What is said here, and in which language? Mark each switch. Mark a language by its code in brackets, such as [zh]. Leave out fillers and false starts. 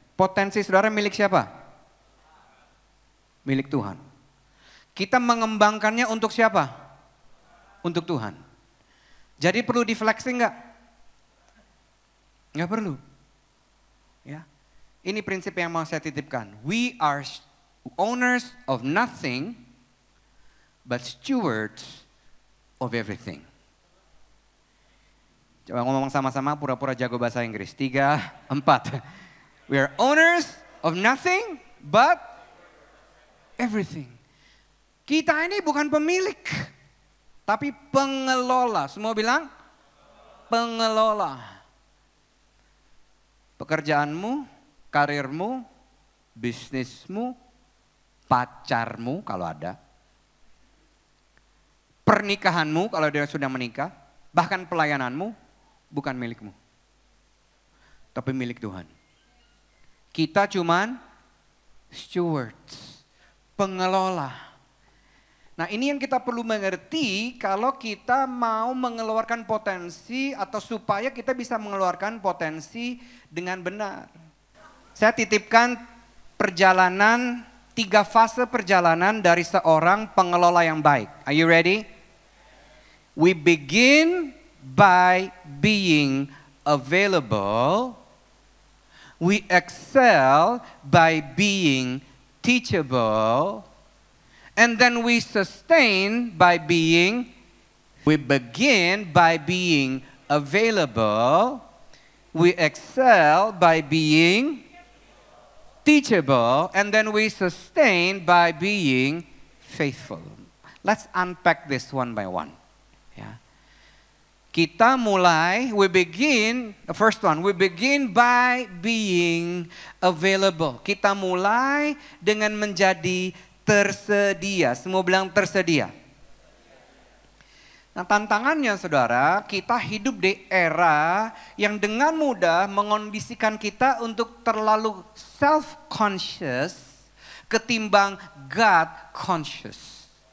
[id] Potensi saudara milik siapa? Milik Tuhan. Kita mengembangkannya untuk siapa? Untuk Tuhan. Jadi perlu difleksi enggak? Enggak perlu. Ya. Ini prinsip yang mau saya titipkan. [en] We are owners of nothing but stewards of everything. [id] Coba ngomong sama-sama pura-pura jago bahasa Inggris. 3, 4. [en] We are owners of nothing but everything. [id] Kita ini bukan pemilik, tapi pengelola. Semua bilang pengelola. Pekerjaanmu, karirmu, bisnismu, pacarmu kalau ada. Pernikahanmu kalau dia sudah menikah. Bahkan pelayananmu bukan milikmu. Tapi milik Tuhan. Kita cuman stewards. Pengelola. Nah, ini yang kita perlu mengerti kalau kita mau mengeluarkan potensi atau supaya kita bisa mengeluarkan potensi dengan benar. Saya titipkan perjalanan, 3 fase perjalanan dari seorang pengelola yang baik. [en] Are you ready? We begin by being available. We excel by being teachable, And then we sustain by being, we begin by being available. We excel by being teachable. And then we sustain by being faithful. Let's unpack this one by one. Ya. [id] Kita mulai, [en] we begin, the first one, we begin by being available. [id] Kita mulai dengan menjadi tersedia. Semua bilang tersedia. Nah, tantangannya saudara, kita hidup di era yang dengan mudah mengondisikan kita untuk terlalu self-conscious ketimbang God-conscious.